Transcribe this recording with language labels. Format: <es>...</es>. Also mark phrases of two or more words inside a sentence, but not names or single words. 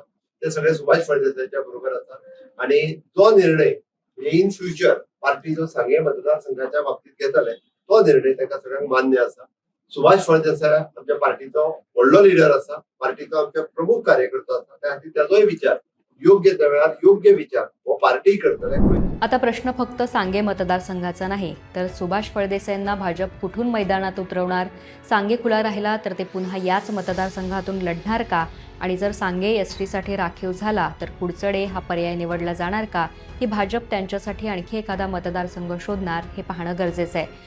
<kok>ते सगळे सुभाष फळदेसायाच्या बरोबर आसात आणि जो निर्णय</kok> <en>in future</en> <kok>पार्टी जो सांगे मतदारसंघाच्या बाबतीत घेतले तो निर्णय ताका सगळ्यांक मान्य आसा. सुभाष फळदेसाय आमच्या पार्टीचो व्हडलो लिडर आसा, पार्टीचो आमच्या प्रमुख कार्यकर्तो आसा. त्या खातीर त्याचोय विचार योग्य त्या वेळार योग्य विचार हो पार्टी करतले.</kok> <mr>आता प्रश्न फक्त सांगे मतदारसंघाचा नाही, तर सुभाष फळदेसायांना भाजप कुठून मैदानात उतरवणार? सांगे खुला राहिला तर ते पुन्हा याच मतदारसंघातून लढणार का? आणि जर सांगे एसटीसाठी राखीव झाला तर कुडचडे हा पर्याय निवडला जाणार का? की भाजप त्यांच्यासाठी आणखी एखादा मतदारसंघ शोधणार हे पाहणं गरजेचं आहे.</mr>